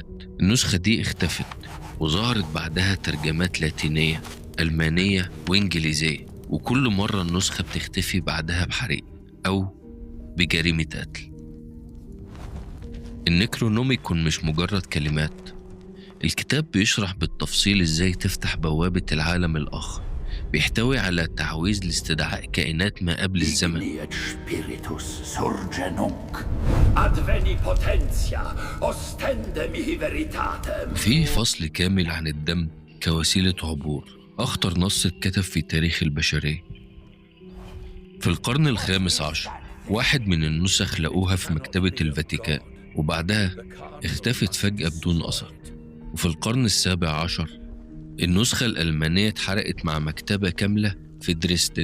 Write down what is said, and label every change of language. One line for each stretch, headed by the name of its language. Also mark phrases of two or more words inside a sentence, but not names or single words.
Arabic: النسخة دي اختفت وظهرت بعدها ترجمات لاتينية، ألمانية وإنجليزية، وكل مرة النسخة بتختفي بعدها بحريق أو بجريمة قتل. النيكرونوميكون مش مجرد كلمات، الكتاب بيشرح بالتفصيل إزاي تفتح بوابة العالم الآخر. بيحتوي على تعويذ لاستدعاء كائنات ما قبل الزمن.
Latin: Igniet spiritus surge nunc. Adveni potentia, ostende mihi veritatem.
Arabic: في فصل كامل عن الدم كوسيلة عبور، أخطر نص اتكتب في تاريخ البشرية. في القرن الخامس عشر واحد من النسخ لقوها في مكتبة الفاتيكان، وبعدها اختفت فجأة بدون أثر. وفي القرن السابع عشر النسخة الألمانية اتحرقت مع مكتبة كاملة في دريسدن.